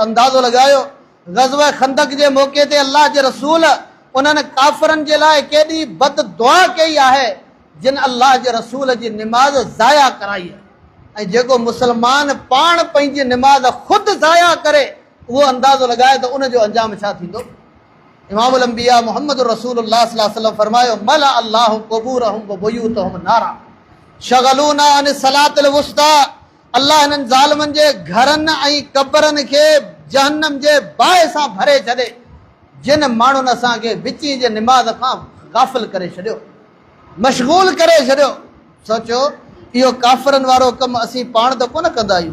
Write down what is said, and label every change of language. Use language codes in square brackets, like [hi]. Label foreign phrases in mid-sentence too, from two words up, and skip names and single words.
[sd] अंदाज़ो लॻायो, ग़ज़वा खंदक जे मौक़े ते अल्लाह जे रसूल उन्हनि काफ़िरनि जे लाइ केॾी बद दुआ कई आहे, जिन अल्लाह जे रसूल जी निमाज़ ज़ाया कराई आहे। ऐं जेको मुस्लमान पाण पंहिंजी निमाज़ ख़ुदि ज़ाया करे, उहो अंदाज़ो लॻाए त उनजो अंजाम छा थींदो। [ar] إمام الأنبياء محمد رسول الله صلى الله عليه وسلم फरमायो, ملأ الله قبورهم و بيوتهم نارا شغلونا عن الصلاة الوسطى. [sd] अल्लाह हिननि ज़ालिमनि जे घरनि ऐं क़बरनि खे जहन्नम जे बाहि सां भरे छॾे, जिन माण्हुनि असांखे विची जे निमाज़ खां गाफ़िल करे छॾियो, मशगूल करे छॾियो। सोचो, इहो काफ़िरनि वारो कमु असीं पाण त कोन कंदा आहियूं।